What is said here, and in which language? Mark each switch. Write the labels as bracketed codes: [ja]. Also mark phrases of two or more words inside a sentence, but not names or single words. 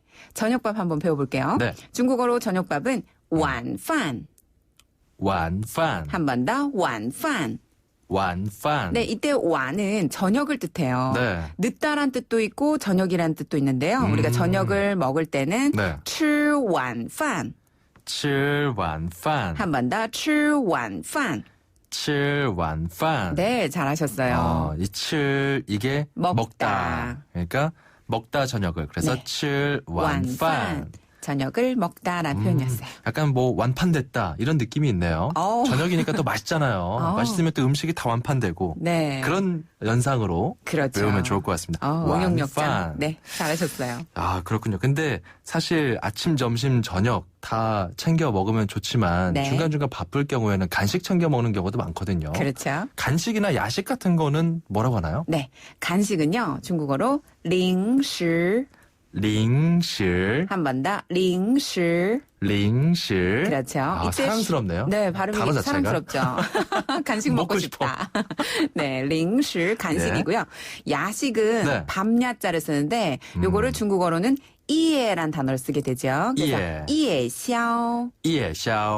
[ko] 저녁밥 한번 배워볼게요. 네. 중국어로 저녁밥은 완판. 완판. 한 번 더, 완판. 완판. 네, 이때 완은 저녁을 뜻해요. 네. 늦다란 뜻도 있고 저녁이란 뜻도 있는데요. 우리가 저녁을 먹을 때는 네. [zh] 吃晚饭. 吃晚饭. [ko] 한 번 더, [zh] 吃晚饭. 吃晚饭. [ko] 네, 잘하셨어요. 이 7, 이게 먹다. 그러니까 먹다 저녁을. 그래서 네. [zh] 吃晚饭. [ko] 저녁을 먹다라는 표현이었어요. 약간 뭐 완판됐다 이런 느낌이 있네요. 저녁이니까 또 맛있잖아요. 맛있으면 또 음식이 다 완판되고 네. 그런 연상으로 그렇죠. 배우면 좋을 것 같습니다. 응용력장. 네, 잘하셨어요. 그렇군요. 근데 사실 아침, 점심, 저녁 다 챙겨 먹으면 좋지만 네. 중간중간 바쁠 경우에는 간식 챙겨 먹는 경우도 많거든요. 그렇죠. 간식이나 야식 같은 거는 뭐라고 하나요? 네, 간식은요. 중국어로 零食. 零食. 한 번 더, 零食. 零食. 그렇죠. 이때 사랑스럽네요. 네, 발음이 단어 자체가. 사랑스럽죠. 간식 먹고 싶다. 네, 零食 간식이고요. 야식은 네. 밤야자를 쓰는데 요거를 중국어로는 이에란 단어를 쓰게 되죠. 그래서 이에샤오. 이에샤오.